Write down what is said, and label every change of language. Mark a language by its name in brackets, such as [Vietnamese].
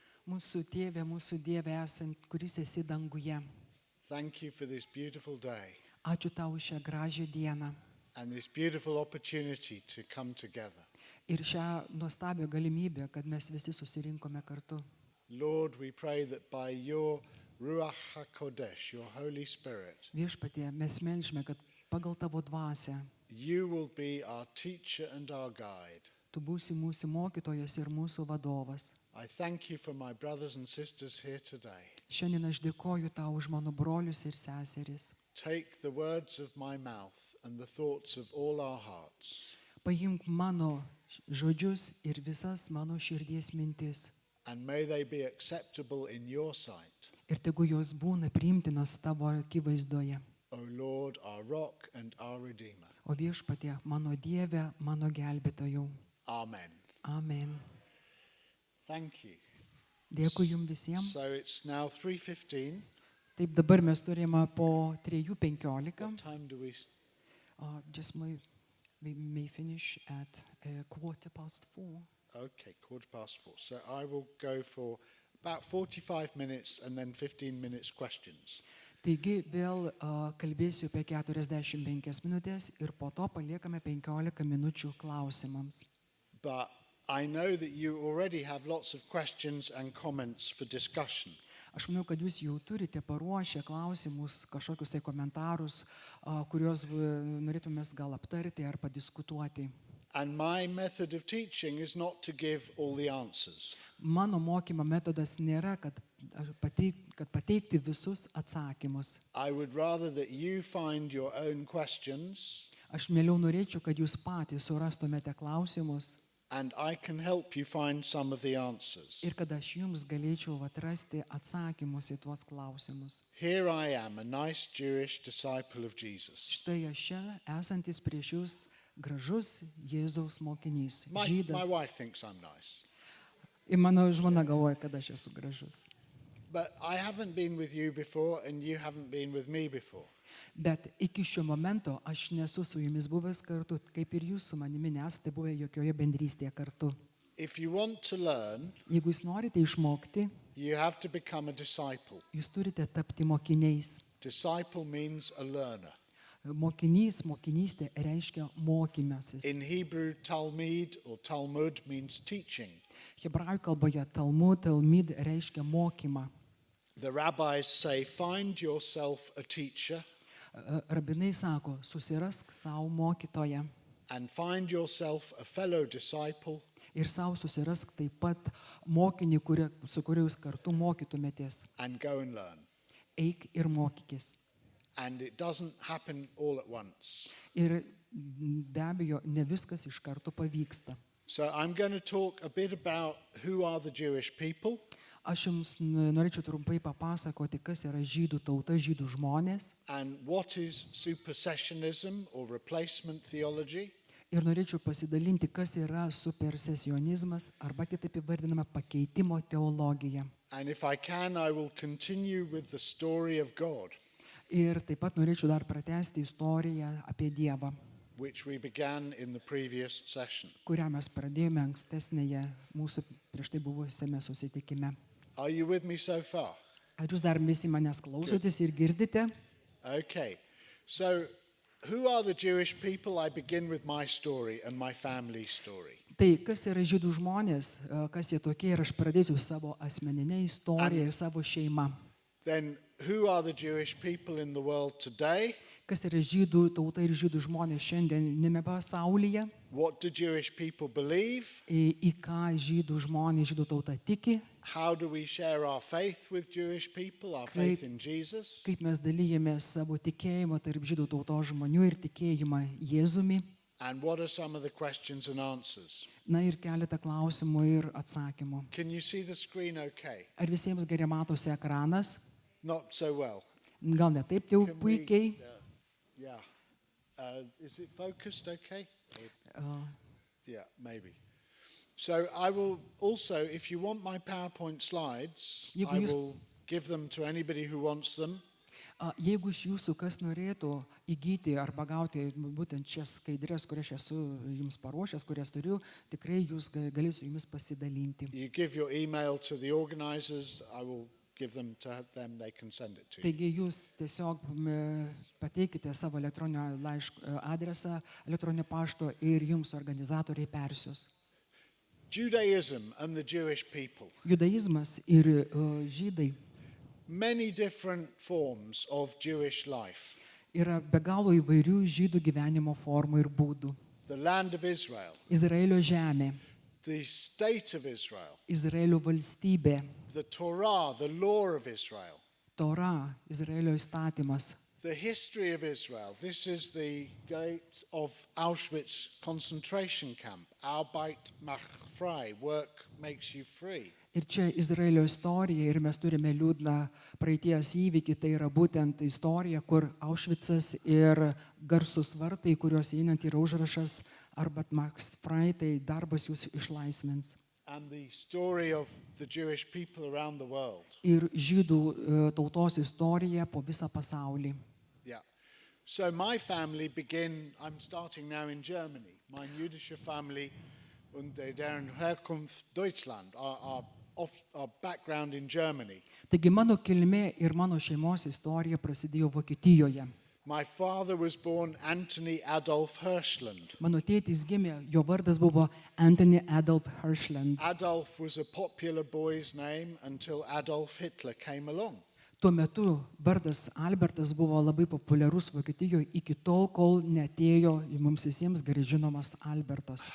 [Lithuanian] Mūsų tėve, mūsų Dieve esant, kuris esi danguje. [English] Thank you for this beautiful day [Lithuanian] Ačiū tau už šią gražią dieną [English] and this beautiful opportunity to come together. [Lithuanian] ir šią nuostabią galimybę, kad mes visi susirinkome kartu. [English] Lord, we pray that by your Ruach HaKodesh, your Holy Spirit, [Lithuanian] Viešpatie, mes melžime, kad pagal tavo dvasią [English] you will be our teacher and our guide. [Lithuanian] tu būsi mūsų mokytojas ir mūsų vadovas. [English] I thank you for my brothers and sisters here today. [Lithuanian] Šiandien aš dėkoju tau už mano brolius ir seseris. [English] Take the words of my mouth and the thoughts of all our hearts, [Lithuanian] Paimk mano žodžius ir visas mano širdies mintis. [English] and may they be acceptable in your sight, [Lithuanian] Ir tegu jos būna priimtinos tavo akivaizdoje. [English] O Lord, our rock and our redeemer. [Lithuanian] O viešpatie, mano Dieve, mano gelbėtojau. [English] Amen. [Lithuanian] Amen. [English] Thank you. [Lithuanian] Dėkui jums visiems. [English] So it's now 3:15. [Lithuanian] Taip, dabar mes turime po 3:15. [English] What time do we... Just we may finish at 4:15. Okay, 4:15. So I will go for about 45 minutes and then 15 minutes questions. [Lithuanian] Taigi vėl kalbėsiu apie 45 minutės ir po to paliekame 15 minučių klausimams. [English] But I know that you already have lots of questions and comments for discussion. [Lithuanian] Aš manau, kad jūs jau turite paruošę klausimus, kažkokius tai komentarus, kuriuos norėtumės gal aptarti ar padiskutuoti. [English] And my method of teaching is not to give all the answers. [Lithuanian] Mano mokymo metodas nėra, kad pateikti visus atsakymus. [English] I would rather that you find your own questions [Lithuanian] Aš mieliau norėčiau, kad jūs patys surastumėte klausimus [English] and I can help you find some of the answers. [Lithuanian] ir kad aš jums galėčiau atrasti atsakymus į tuos klausimus. [English] Here I am, a nice Jewish disciple of Jesus. [Lithuanian] Štai aš čia esantis prieš jūs gražus Jėzaus mokinys, [English] My [Lithuanian] žydas. [English] wife thinks I'm nice. [Lithuanian] Ir mano žmona galvoja, kad aš esu gražus. [English] But I haven't been with you before and you haven't been with me before. [Lithuanian] Bet iki šio momento aš nesu su jumis buvęs kartu, kaip ir jūs su manimi nesate buvę jokioje bendrystėje kartu. [English] If you want to learn, [Lithuanian] Jeigu jūs norite išmokti, [English] you have to become a disciple. [Lithuanian] jūs turite tapti mokiniais. [English] Disciple means a learner. [Lithuanian] Mokinys, mokinystė reiškia mokymasis. [English] In Hebrew, Talmud means teaching. [Lithuanian] Hebrajų kalboje Talmud reiškia mokymą. [English] The rabbis say, find yourself a teacher [Lithuanian] Rabinai sako, susirask savo mokytoją [English] and find yourself a fellow disciple [Lithuanian] ir savo susirask taip pat mokinį, su kuriuo jūs kartu mokytumėtės. [English] and go and learn. [Lithuanian] Eik ir mokykis. [English] And it doesn't happen all at once. [Lithuanian] Ir be abejo, ne viskas iš karto pavyksta. [English] So I'm going to talk a bit about who are the Jewish people. [Lithuanian] Aš jums norėčiau trumpai papasakoti, kas yra žydų tauta, žydų žmonės. [English] And what is supersessionism or replacement theology? [Lithuanian] Ir norėčiau pasidalinti, kas yra supersesionizmas arba kitaip įvardinama pakeitimo teologija. [English] And if I can, I will continue with the story of God, [Lithuanian] Ir taip pat norėčiau dar pratęsti istoriją apie Dievą, [English] which we began in the previous session. [Lithuanian] kurią mes pradėjome ankstesnėje mūsų prieš tai buvusiame susitikime. [English] Are you with me so far? [Lithuanian] Ar jūs dar visi manęs klausotės ir girdite? [English] Okay. So, who are the Jewish people? I begin with my story and my family story. [Lithuanian] Tai kas yra žydų žmonės, kas jie tokie, ir aš pradėsiu savo asmeninę istoriją ir savo šeimą. [English] Then, who are the Jewish people in the world today? [Lithuanian] Kas yra žydų tauta ir žydų žmonės šiandienime pasaulyje, [English] What do Jewish people believe? [Lithuanian] į ką žydų žmonės, žydų tauta tiki, [English] How do we share our faith with Jewish people, our faith in Jesus? [Lithuanian] kaip mes dalyjame savo tikėjimą tarp žydų tautos žmonių ir tikėjimą Jėzumi. [English] And what are some of the questions and answers? [Lithuanian] Na ir keletą klausimų ir atsakymų. [English] Can you see the screen okay? [Lithuanian] Ar visiems gerai matosi ekranas? [English] Not so well. [Lithuanian] Gal ne taip jau [English] Can we- [Lithuanian] puikiai. [English] Yeah. Is it focused okay? Yeah, maybe. So I will also, if you want my PowerPoint slides, [Lithuanian] Jeigu [English] I [Lithuanian] jūs- [English] will give them to anybody who wants them. [Lithuanian] Jeigu iš jūsų kas norėtų įgyti arba gauti būtent šias skaidrės, kurias esu jums paruošęs, kurias turiu, tikrai jūs galėsiu jumis pasidalinti. [English] You give your email to the organizers, I will give them to them, they can send it to you. [Lithuanian] Taigi jūs tiesiog pateikite savo elektroninio adresą, elektroninio pašto ir jums organizatoriai persius. [English] Judaism and the Jewish people. [Lithuanian] Judaizmas ir žydai [English] Many different forms of Jewish life. [Lithuanian] yra be galo įvairių žydų gyvenimo formų ir būdų. [English] The land of Israel, [Lithuanian] Izraelio žemė, [English] the state of Israel, [Lithuanian] Izraelio valstybė, [English] the Torah, the law of Israel, [Lithuanian] Tora, Izraelio įstatymas. [English] the history of Israel. This is the gate of Auschwitz concentration camp. [German] Arbeit macht frei. [English] Work makes you free. [Lithuanian] Ir čia Izraelio istorija ir mes turime liūdną praeities įvykį, tai yra būtent istorija, kur Aušvicas ir garsus vartai, kuriuos einant yra užrašas [German] Arbeit macht frei, [Lithuanian] tai darbas jūs išlaisvins. [English] And the story of the Jewish people around the world. [Lithuanian] Ir žydų tautos istorija po visą pasaulį. [English] Yeah. So my family I'm starting now in Germany. [German] Mein jüdische Family und deren Herkunft Deutschland, [English] our background in Germany. [Lithuanian] Taigi mano kilmė ir mano šeimos istorija prasidėjo Vokietijoje. [English] My father was born Anthony Adolf Hirschland. [Lithuanian] Mano tėtis gimė, jo vardas buvo Anthony Adolf Hirschland. [English] Adolf was a popular boy's name until Adolf Hitler came along. [Lithuanian] Tuo metu vardas Albertas buvo labai populiarus Vokietijoje iki tol, kol neatėjo mums visiems gerai žinomas Albertas.